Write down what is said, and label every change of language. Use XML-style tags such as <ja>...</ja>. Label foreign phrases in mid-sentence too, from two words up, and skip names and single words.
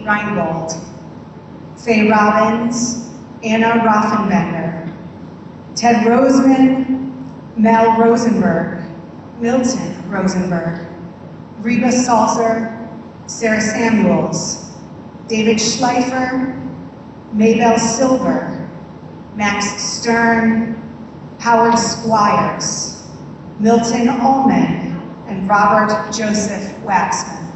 <en>Reingold, Faye Robbins, Anna Rothenbender, Ted Roseman, Mel Rosenberg, Milton Rosenberg, Reba Salzer, Sarah Samuels, David Schleifer, Maybell Silver, Max Stern, Howard Squires, Milton Ullman, and Robert Joseph Waxman.</en>